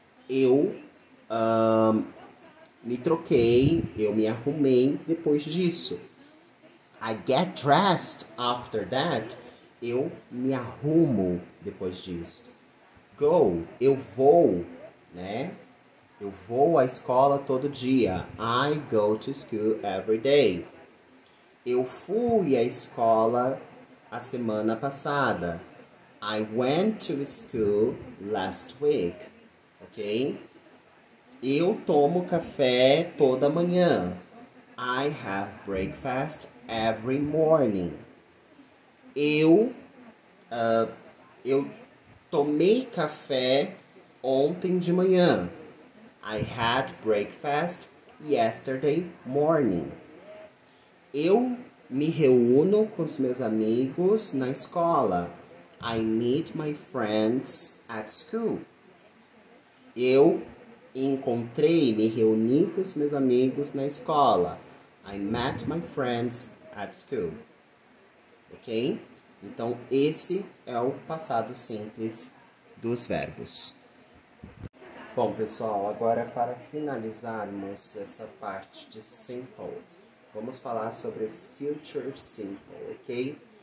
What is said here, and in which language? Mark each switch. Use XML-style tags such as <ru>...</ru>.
<pt>Eu me troquei, eu me arrumei depois disso.</pt> <en>I get dressed after that.</en> <pt>Eu me arrumo depois disso. Go, eu vou, né? Eu vou à escola todo dia.</pt> <en>I go to school every day.</en> <pt>Eu fui à escola a semana passada.</pt> <en>I went to school last week. Ok?</en> <pt>Eu tomo café toda manhã.</pt> <en>I have breakfast every morning.</en> <pt>Eu tomei café ontem de manhã.</pt> <en>I had breakfast yesterday morning.</en> <pt>Eu me reúno com os meus amigos na escola.</pt> <en>I meet my friends at school.</en> <pt>Eu me reuni com os meus amigos na escola.</pt> <en>I met my friends at school. Ok?</en> <pt>Então, esse é o passado simples dos verbos. Bom, pessoal, agora para finalizarmos essa parte de simple, vamos falar sobre future simple, ok?</pt>